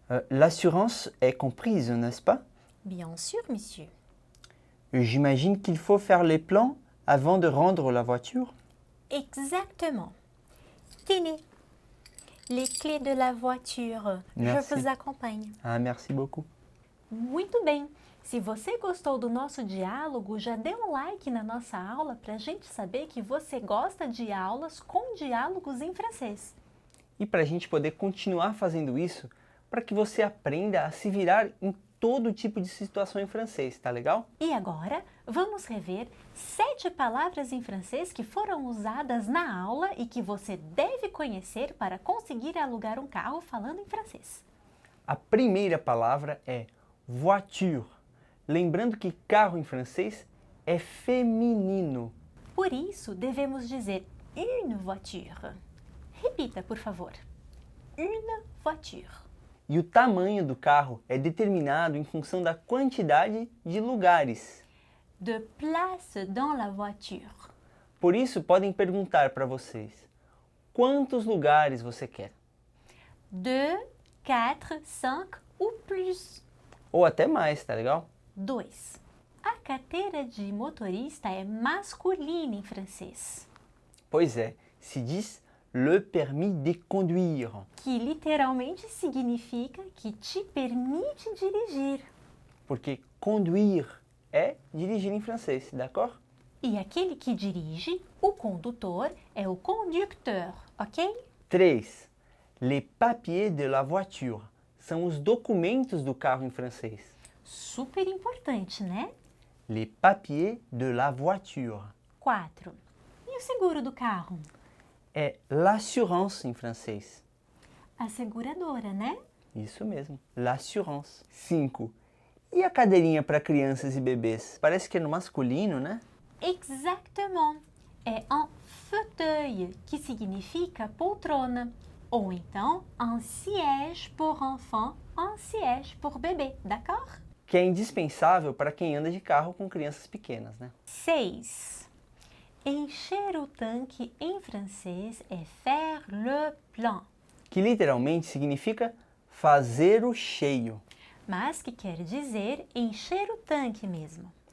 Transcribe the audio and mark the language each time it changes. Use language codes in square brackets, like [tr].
[fr] L'assurance est comprise, n'est-ce pas? Bien sûr, monsieur. J'imagine qu'il faut faire les plans avant de rendre la voiture? Exactement. Tenez, les clés de la voiture. Merci. Je vous acompanhe. Ah, merci beaucoup. [pt] Muito bem. Se você gostou do nosso diálogo, já dê um like na nossa aula para a gente saber que você gosta de aulas com diálogos em francês. E para a gente poder continuar fazendo isso, para que você aprenda a se virar em todo tipo de situação em francês, tá legal? E agora, vamos rever 7 palavras em francês que foram usadas na aula e que você deve conhecer para conseguir alugar um carro falando em francês. A primeira palavra é voiture. Lembrando que carro em francês é feminino. Por isso, devemos dizer une voiture. Repita, por favor. Une voiture. E o tamanho do carro é determinado em função da quantidade de lugares. [fr] De place dans la voiture. [pt] Por isso, podem perguntar para vocês, quantos lugares você quer? 2, 4, 5 ou plus. Ou até mais, tá legal? 2. A carteira de motorista é masculina em francês. Pois é, se diz le permis de conduire. Que literalmente significa que te permite dirigir. Porque conduire é dirigir em francês, d'accord? E aquele que dirige, o condutor, é o conducteur, ok? 3. [fr] Les papiers de la voiture. [pt] São os documentos do carro em francês. Super importante, né? [fr] Les papiers de la voiture. [pt] 4. E o seguro do carro? É l'assurance em francês. A seguradora, né? Isso mesmo, l'assurance. 5. E a cadeirinha para crianças e bebês? Parece que é no masculino, né? Exactement. É un fauteuil, que significa poltrona. Ou então, un siège pour enfant, un siège pour bébé, d'accord? Que é indispensável para quem anda de carro com crianças pequenas, né? 6. Encher o tanque em francês é faire le plein, Que literalmente significa fazer o cheio. mas que quer dizer encher o tanque mesmo.